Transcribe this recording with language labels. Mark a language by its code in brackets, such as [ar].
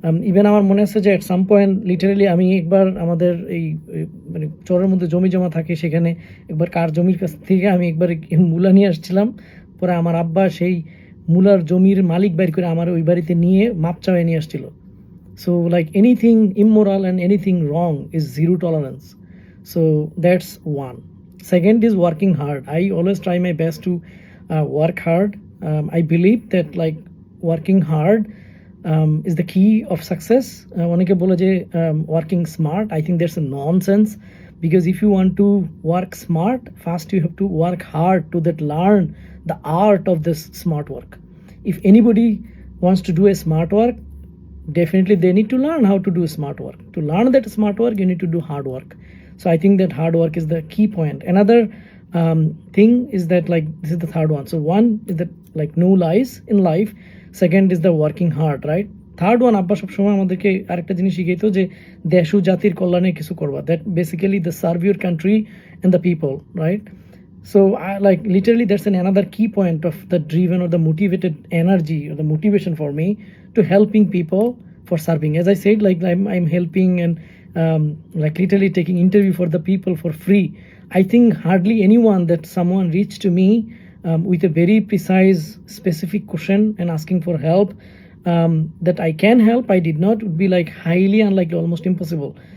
[bn] Even আমার মনে আছে যে অ্যাট সাম পয়েন্ট লিটারালি আমি একবার আমাদের এই মানে চরের মধ্যে জমি জমা থাকে, সেখানে একবার কার জমির কাছ থেকে আমি একবার মূলা নিয়ে আসছিলাম। পরে আমার আব্বা সেই মূলার জমির মালিক বাইর করে আমার ওই বাড়িতে নিয়ে মাপ চাওয়াই নিয়ে আসছিল। [en] So like anything immoral and anything wrong is zero tolerance. So that's one. Second is working hard. I always try my best to work hard. I believe that like working hard is the key of success. [bn] অনেকে বলে যে [en] working smart. I think that's a nonsense, because if you want to work smart, first you have to work hard to that learn the art of this smart work. If anybody wants to do a smart work, definitely they need to learn how to do smart work. To learn that smart work, you need to do hard work. So I think that hard work is the key point. Another thing is that like this is the third one. So one is that like no lies in life. Second is the working hard, right? [bn] Third one, আব্বা সবসময় আমাদেরকে আরেকটা জিনিস শিখাইতো যে দেশ ও জাতির কল্যাণে কিছু করবা, [en] That basically the serve your country and the people, right? So I like literally that's another key point of the driven or the motivated energy or the motivation for me to helping people for serving. As I said, like I'm helping and like literally taking interview for the people for free. I think hardly anyone that someone reached to me with a very precise specific question and asking for help that I can help, I did not, would be like highly unlikely, almost impossible.